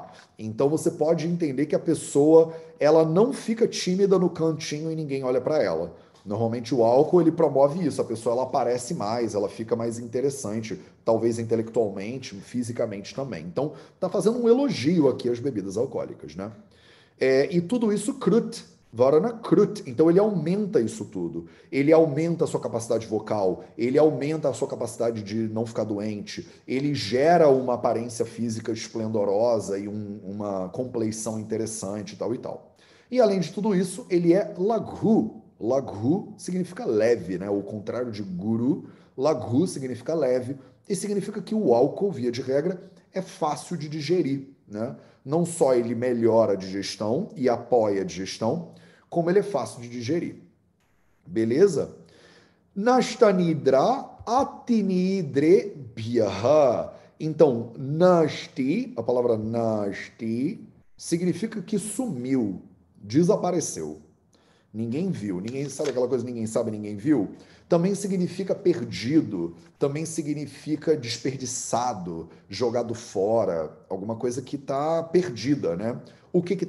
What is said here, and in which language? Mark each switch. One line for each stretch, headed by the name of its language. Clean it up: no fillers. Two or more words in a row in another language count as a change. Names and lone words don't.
Portuguese: Então você pode entender que a pessoa ela não fica tímida no cantinho e ninguém olha para ela. Normalmente o álcool ele promove isso, a pessoa ela aparece mais, ela fica mais interessante, talvez intelectualmente, fisicamente também. Então tá fazendo um elogio aqui às bebidas alcoólicas, né? E tudo isso krut,
Sanskrit: Varana krut.
Portuguese: Então ele aumenta isso tudo. Ele aumenta a sua capacidade vocal, ele aumenta a sua capacidade de não ficar doente, ele gera uma aparência física esplendorosa e uma compleição interessante e tal e tal. E além de tudo isso, ele é laghu. Laghu significa leve, né? O contrário de guru, laghu significa leve e significa que o álcool, via de regra, é fácil de digerir, né? Não só ele melhora a digestão e apoia a digestão, como ele é fácil de digerir. Beleza?
Sanskrit: Nashtanidra atinidre bhyaha.
Portuguese: Então, nasti, a palavra nasti, significa que sumiu, desapareceu. Ninguém viu, ninguém sabe aquela coisa, ninguém sabe, ninguém viu. Também significa perdido, também significa desperdiçado, jogado fora, alguma coisa que está perdida, né?